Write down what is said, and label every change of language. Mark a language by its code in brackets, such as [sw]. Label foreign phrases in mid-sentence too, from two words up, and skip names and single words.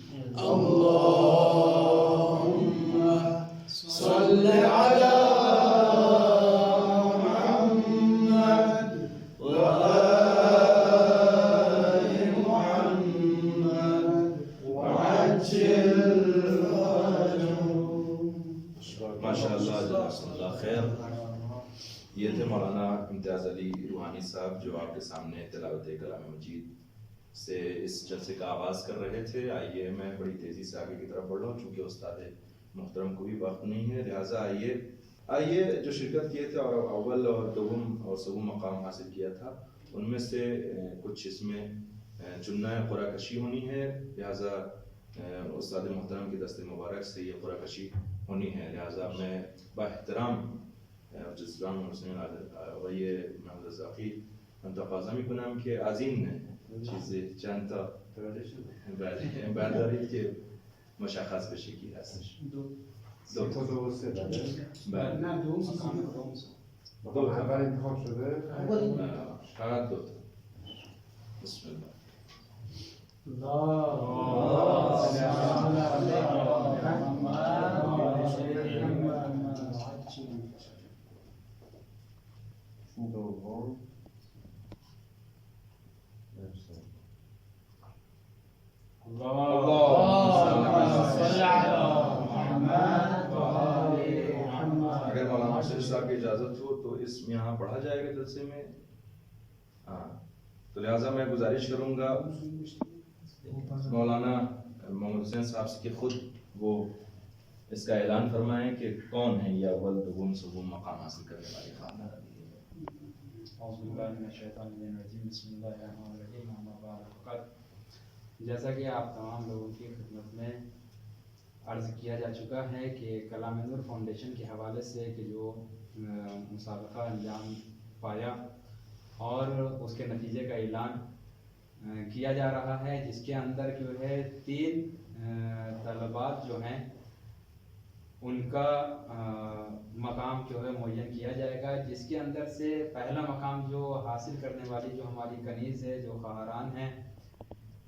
[ar] اللهم صل على محمد وآل محمد وعجل فرجهم. ماشاء اللہ جزاکم اللہ خیر. [ur] یہ تھے مولانا امتیاز علی روحانی صاحب جو آپ کے سامنے تلاوت کلام مجید سے اس جلسے کا آغاز کر رہے تھے. آئیے میں بڑی تیزی سے آگے کی طرف بڑھ رہا ہوں چونکہ استاد محترم کو بھی وقت نہیں ہے، لہٰذا آئیے جو شرکت کیے تھے اور اول اور دوم اور سوم مقام حاصل کیا تھا ان میں سے کچھ اس میں چننا قرعہ کشی ہونی ہے، لہٰذا استاد محترم کی دست مبارک سے یہ قرعہ کشی ہونی ہے. لہٰذا میں [fa] با احترام جزران حسین آقای محمد رزاقی تقاضا میکنم که از این چیزی چند تا بردارید که مشخص بشه کی هستش. دو تا بله. نه دوم اول انتخاب شده؟ فقط دو تا. [ar] بسم الله. [fa] دوم [ur] اگر مولانا شریف صاحب کی اجازت ہو تو اسم یہاں پڑھا جائے گا جلسے میں. ہاں تو لہٰذا میں گزارش کروں گا مولانا محمد حسین صاحب سے کہ خود وہ اس کا اعلان فرمائیں کہ کون ہیں یہ اول دوم سوم مقام حاصل کرنے والے خاندان. [ar] اعوذ باللہ من الشیطان الرجیم. بسم اللہ الرحمن الرحیم. اما بعد [ur] فقط جیسا کہ آپ تمام لوگوں کی خدمت میں عرض کیا جا چکا ہے کہ کلام نور فاؤنڈیشن کے حوالے سے کہ جو مسابقہ انجام پایا اور اس کے نتیجے کا اعلان کیا جا رہا ہے، جس کے اندر جو ہے 3 طلبات جو ہیں ان کا مقام جو ہے معین کیا جائے گا، جس کے اندر سے پہلا مقام جو حاصل کرنے والی جو ہماری کنیز ہے، جو خواہران ہیں،